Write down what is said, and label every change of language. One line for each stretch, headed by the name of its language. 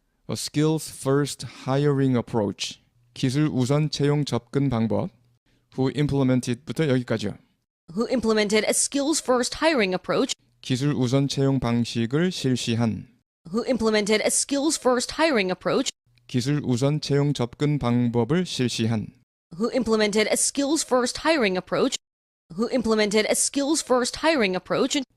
English: A skills-first hiring approach,
Korean: 기술 우선 채용 접근 방법. Who implemented부터 여기까지요.
English: Who implemented a skills-first hiring approach.
Korean: 기술 우선 채용 방식을 실시한.
English: Who implemented a skills-first hiring approach.
Korean: 기술 우선 채용 접근 방법을 실시한.
English: Who implemented a skills-first hiring approach. Who implemented a skills-first hiring approach.